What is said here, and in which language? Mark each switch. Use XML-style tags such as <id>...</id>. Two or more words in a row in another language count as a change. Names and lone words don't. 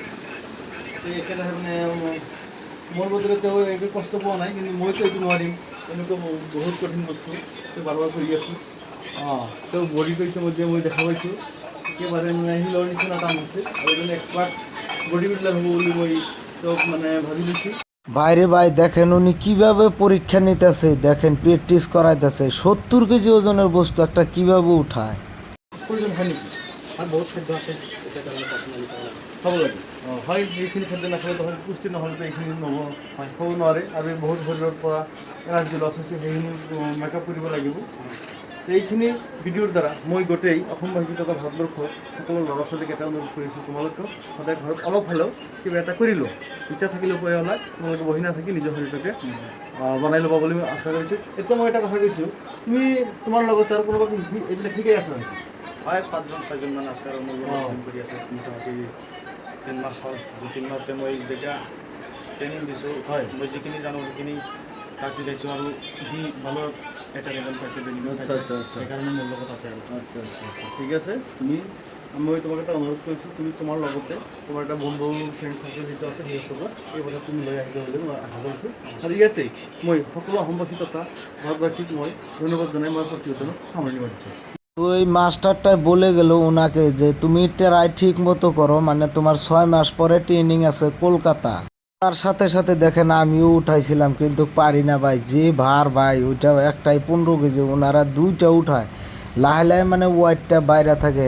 <as>একেৰাহে মোৰ বদলে তেওঁ একো কষ্ট পোৱা নাই, কিন্তু মইতো এইটো নোৱাৰিম। এনেকুৱা বহুত কঠিন বস্তু তো বাৰবাৰ কৰি আছোঁ তো বডিটো ইতিমধ্যে মই দেখা পাইছোঁ একেবাৰে মানে শিলৰ নিচিনা টান হৈছে আৰু এজন</as> <en>expert body builder</en> <as>হ'ব বুলি মই তেওঁক মানে ভাবি লৈছোঁ।</as> <bn>বাইরে ভাই দেখেন উনি কিভাবে পরীক্ষা নিতেছে, দেখেন প্র্যাকটিস করাইতেছে 70 কেজি ওজনের বস্তু একটা কিভাবে উঠায়।</bn> <as>প্ৰয়োজন হয় নেকি? আর বহুত খাদ্য আছে এটা কারণে পার্সোনালি খাব লাগে হয় এইখিনি খাদ্য নাখালে তো পুষ্টি নহ'লেতো এইখিনি খাব নোৱাৰে আৰু বহুত শৰীৰৰ পৰা</as> <en>energy loss</en> <as>হৈছে সেইখিনি মেকআপ কৰিব লাগিব। এইখিনি ভিডিঅ'ৰ দ্বাৰা মই গোটেই অসমবাসী তথা ভাৰতবৰ্ষৰ সকলো ল'ৰা ছোৱালীক এটা অনুৰোধ কৰিছোঁ তোমালোকেও সদায় ঘৰত অলপ হ'লেও কিবা এটা কৰি লওঁ ইচ্ছা থাকিলে উপায় ওলাই তোমালোকে বহি নাথাকি নিজৰ শৰীৰটোকে বনাই ল'বা বুলি মই আশা কৰিছোঁ। এতিয়া মই এটা কথা কৈছোঁ তুমি তোমাৰ লগত আৰু কোনোবা এইবিলাক শিকাই আছা নেকি? হয় 5জন 6জন মান আছে আৰু মোৰ লগত কৰি আছে মোটামুটি 3 মাহ হ'ল 2-3 মাহতে মই যেতিয়া ট্ৰেইনিং দিছোঁ হয় মই যিখিনি জানো সেইখিনি তাক দিছোঁ আৰু সি ভালো এটা লেভেল পাইছে আচ্ছা আচ্ছা আচ্ছা সেইকাৰণে মোৰ লগত আছে আৰু আচ্ছা আচ্ছা আচ্ছা ঠিক আছে তুমি মই তোমাক এটা অনুৰোধ কৰিছোঁ তুমি তোমাৰ লগতে তোমাৰ এটা বন্ধু</as> <en>friend circle</en> <as>যিটো আছে সিহঁতকো এই কথা তুমি লৈ আহিব বুলি মই আশা কৰিছোঁ আৰু ইয়াতে মই সকলো অসমবাসী তথা ভাৰতবাসীক মই ধন্যবাদ জনাই মই প্ৰতিবেদনত সামৰণি মাৰিছোঁ।</as> <bn>তো এই মাস্টারটাই বলে গেল ওনাকে যে তুমি ট্রাই ঠিক মতো করো, মানে তোমার 6 মাস পরে ট্রেনিং আছে কলকাতা। তার সাথে সাথে দেখেন আমিও উঠাইছিলাম কিন্তু পারি না ভাই, যে ভার ভাই ওইটা একটাই 15 কেজি, ওনারা 2টা উঠায় লাহে লাহে মানে ওয়েটটা বাইরে থাকে।</bn>